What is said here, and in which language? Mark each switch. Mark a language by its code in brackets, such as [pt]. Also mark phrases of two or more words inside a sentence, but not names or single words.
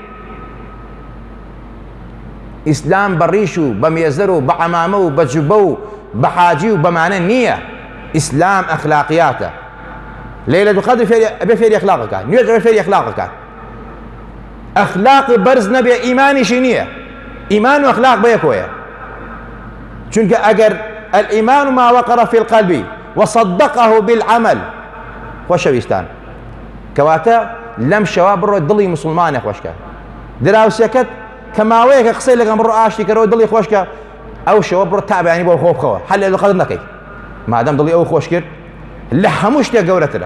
[ckb] ئیسلام بە ڕیش و بە مێزەر و بە عەمامە و بە جوبە و بە حاجی و بەمانە نییە. ئیسلام ئەخلاقیاتە. لەیلەتول قەدر ئەبێ فێری ئەخلاقەکە، نوێژ ئەبێ فێری ئەخلاقەکە. ئەخلاقی بەرز نەبێ ئیمانیشی نییە. ئیمان و ئەخلاق بەیەکۆیە، چونکە ئەگەر [ar] الئیمان ما وقر في القلب وصدقه بالعمل. [ckb] خۆشەویستان، کەواتە لەم شەوا بڕۆ دڵی مسلمانێ خۆشکە، دراوسێکەت کە ماوەیەکە قسەی لەگەڵ بڕۆ ئاشتی کەرەوە دڵی خۆشکە، ئەو شەوە بڕۆ تابیانی بۆ خۆ بخەوە، هەر لەیلەتول قەدر نەکەی، مادەم دڵی ئەو خۆش کرد، لە هەموو شتێک گەورەترە.